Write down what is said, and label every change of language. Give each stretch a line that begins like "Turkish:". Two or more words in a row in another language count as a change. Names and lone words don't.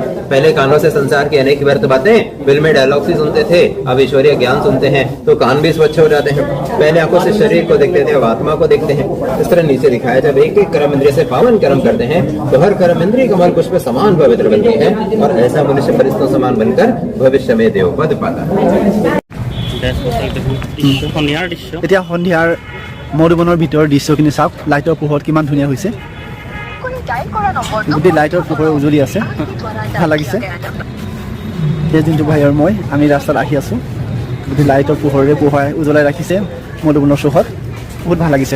Hindi: पहले कानों से संसार की अनेक व्यर्थ बातें फिल्में डायलॉग से सुनते थे, अब ईश्वरीय ज्ञान सुनते हैं तो कान भी स्वच्छ हो जाते हैं। पहले आंखों से शरीर को देखते थे, अब आत्मा को देखते हैं। इस तरह नीचे दिखाया जब एक एक कर्म इंद्रिय से पावन कर्म करते हैं तो हर कर्म इंद्रिय कमल पुष्प समान पवित्र बनती है और ऐसा मनुष्य फरिश्तों समान बनकर भविष्य में देवपद पाता है।
Assamese: এতিয়া সন্ধিয়াৰ মধুবনৰ ভিতৰৰ দৃশ্যখিনি চাওক, লাইটৰ পোহৰত কিমান ধুনীয়া হৈছে। গোটেই লাইটৰ পোহৰে উজ্বলি আছে, ভাল লাগিছে। এই যোনটো ভাই আৰু মই আমি ৰাস্তাত আহি আছোঁ, গোটেই লাইটৰ পোহৰে পোহৰাই উজ্বলাই ৰাখিছে মধুবনৰ চৌহদ, বহুত ভাল লাগিছে।